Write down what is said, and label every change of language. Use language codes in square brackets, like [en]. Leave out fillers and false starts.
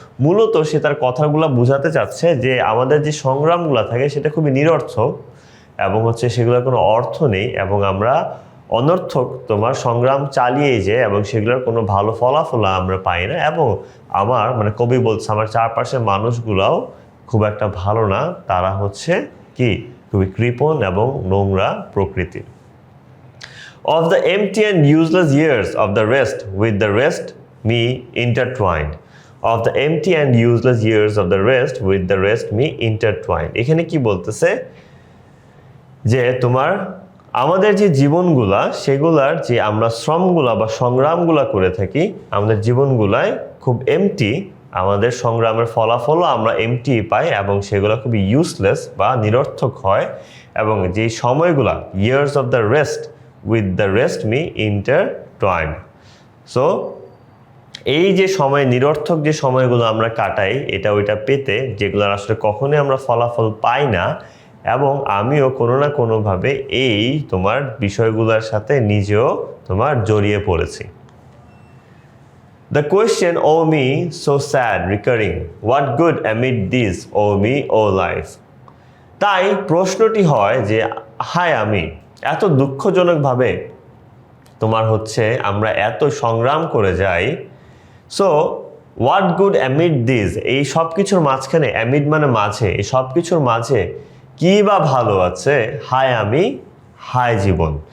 [bn] মূলত সে তার কথাগুলো বোঝাতে চাচ্ছে যে আমাদের যে সংগ্রামগুলো থাকে সেটা খুবই নিরর্থক এবং হচ্ছে সেগুলোর কোনো অর্থ নেই, এবং আমরা অনর্থক তোমার সংগ্রাম চালিয়ে যাই এবং সেগুলোর কোনো ভালো ফলাফল আমরা পাই না। এবং আমার মানে কবি বলছে আমার চারপাশের মানুষগুলাও খুব একটা ভালো না, তারা হচ্ছে কি খুবই কৃপণ এবং নোংরা প্রকৃতির। [en] Of the empty and useless years of the rest with the rest me intertwined. Of the empty and useless years of the rest with the rest me intertwined. [bn] এখানে কি বলতেছে যে তোমার আমাদের যে জীবনগুলা সেগুলার যে আমরা শ্রমগুলা বা সংগ্রামগুলা করে থাকি, আমাদের জীবনগুলায় খুব এমটি আমাদের সংগ্রামের ফলাফলও আমরা এমটি পাই এবং সেগুলো খুবই ইউজলেস বা নিরর্থক হয় এবং যেই সময়গুলা [en] Years of the rest with the rest me intertwined. [bn] So এই যে সময় নিরর্থক যে সময়গুলো আমরা কাটাই এটা ওইটা পেতে, যেগুলোর আসলে কখনোই আমরা ফলাফল পাই না, এবং আমিও কোনো না কোনোভাবে এই তোমার বিষয়গুলোর সাথে নিজেও তোমার জড়িয়ে পড়েছি। [en] The question, oh me, so sad, recurring, what good amid this, oh me, oh life? [bn] তাই প্রশ্নটি হয় যে হায় আমি, এত দুঃখজনকভাবে তোমার হচ্ছে আমরা এত সংগ্রাম করে যাই। [en] so what good amid this, [bn] এই সব কিছুর মাঝখানে, অ্যামিড মানে মাঝে, এই সব কিছুর মাঝে কী বা ভালো আছে, হায় আমি, হায় জীবন।